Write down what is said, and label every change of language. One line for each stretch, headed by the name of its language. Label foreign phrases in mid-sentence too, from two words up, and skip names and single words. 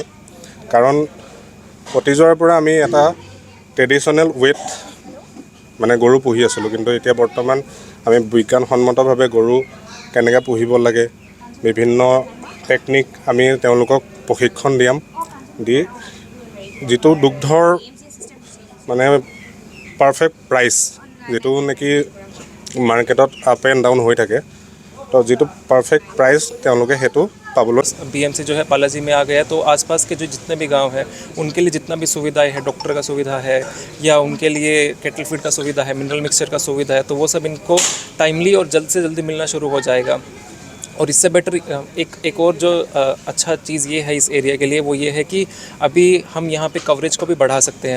Assamese: কাৰণ অতীজৰ পৰা আমি এটা
English: traditional way
Assamese: গৰু পুহি আছিলোঁ, কিন্তু এতিয়া বৰ্তমান আমি বিজ্ঞানসন্মতভাৱে গৰু কেনেকৈ পুহিব লাগে, বিভিন্ন টেকনিক আমি তেওঁলোকক প্ৰশিক্ষণ দি যিটো দুগ্ধৰ
English: perfect price,
Assamese: যিটো নেকি মাৰ্কেটত
English: up and down
Assamese: হৈ থাকে, তো যিটো
English: perfect price
Assamese: তেওঁলোকে সেইটো পাবলৈ।
Hindi: BMC जो है पालाजी में आ गया, तो आसपास के जो जितने भी गांव हैं उनके लिए जितना भी सुविधाएं है, डॉक्टर का सुविधा है या उनके लिए
English: cattle feed
Hindi: का सुविधा है,
English: mineral mixture
Hindi: का सुविधा है, तो वो सब इनको टाइमली और जल्द से जल्दी मिलना शुरू हो जाएगा। और इससे बेटर एक और जो अच्छा चीज़ ये है इस एरिया के लिए, वो ये है कि अभी हम यहाँ पे कवरेज को भी बढ़ा सकते हैं।